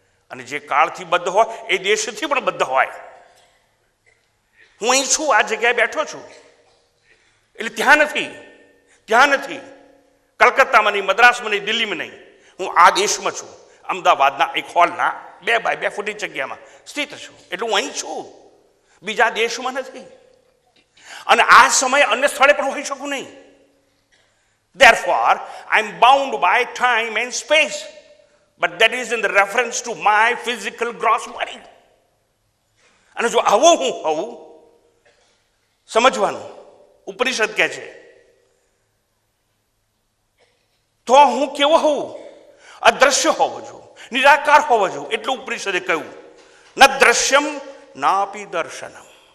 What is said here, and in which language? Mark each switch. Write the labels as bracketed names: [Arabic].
[Gujarati] અને જે કાળથી બદ્ધ હોય એ દેશથી પણ બદ્ધ હોય. હું અહીં છું, આ જગ્યાએ બેઠો છું, એટલે ત્યાં નથી, ત્યાં નથી, કલકત્તામાં નહીં, મદ્રાસમાં નહીં, દિલ્હીમાં નહીં. હું આ દેશમાં છું, અમદાવાદના એક હોલના 2 બાય 2 ફૂટની જગ્યામાં સ્થિત છું. એટલે હું અહીં છું, બીજા દેશમાં નથી. અને આ સમયે અન્ય સ્થળે પણ હોઈ શકું નહીં. [English] Therefore, I am bound by time and space, but that is in the reference to my physical gross body. [Gujarati] અને જો આવો હું હોઉં, સમજવાનું, ઉપનિષદ કહે છે, તો હું કેવો હોઉં? અદ્રશ્ય હોવો જોઈએ, નિરાકાર હોવો જોઈએ. એટલું ઉપનિષદે કહ્યું, [Sanskrit] ન દ્રશ્યમ નાપી દર્શનમ.